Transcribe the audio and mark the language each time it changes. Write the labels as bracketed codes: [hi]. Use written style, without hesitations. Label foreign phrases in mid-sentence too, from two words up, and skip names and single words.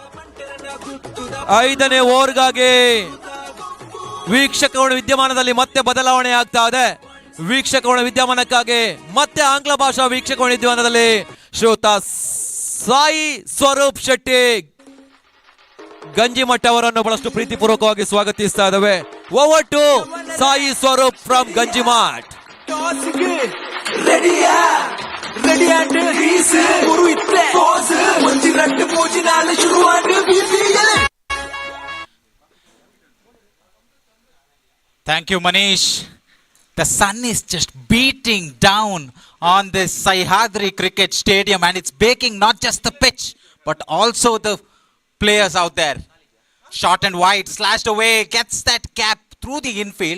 [kn] 5ನೇ ಓವರ್ಗಾಗಿ ವೀಕ್ಷಕಗಳ ವಿದ್ಯಮಾನದಲ್ಲಿ ಮತ್ತೆ ಬದಲಾವಣೆ ಆಗ್ತಾ ಇದೆ. ವೀಕ್ಷಕಗಳ ವಿದ್ಯಮಾನಕ್ಕಾಗಿ ಮತ್ತೆ ಆಂಗ್ಲ ಭಾಷಾ ವೀಕ್ಷಕಗಳ ವಿದ್ಯಮಾನದಲ್ಲಿ ಶ್ರೋತ ಸಾಯಿ ಸ್ವರೂಪ್ ಶೆಟ್ಟಿ ಗಂಜಿಮಠ ಅವರನ್ನು ಬಹಳಷ್ಟು ಪ್ರೀತಿಪೂರ್ವಕವಾಗಿ ಸ್ವಾಗತಿಸ್ತಾ ಇದ್ದೇವೆ. [en] over to Sai Swaroop from Ganjimath. [tcy] ರೆಡಿಯಾ ರೆಡಿ ಆಂಡ್ ರೀಸ್ ಗುರು ಇತ್ತೆ ಪೋಸ್ ಒಂಜಿ ರಟ್ಟು ಪೂಜಿನಾಲ ಶುರುವಾಂಡ್ ಬಿಸಿಯಲೆ. [en] Thank you, Manish. The sun is just beating down on this Sahyadri cricket stadium, and it's baking not just the pitch but also the players out there. Short and wide, slashed away, gets that cap through the infield.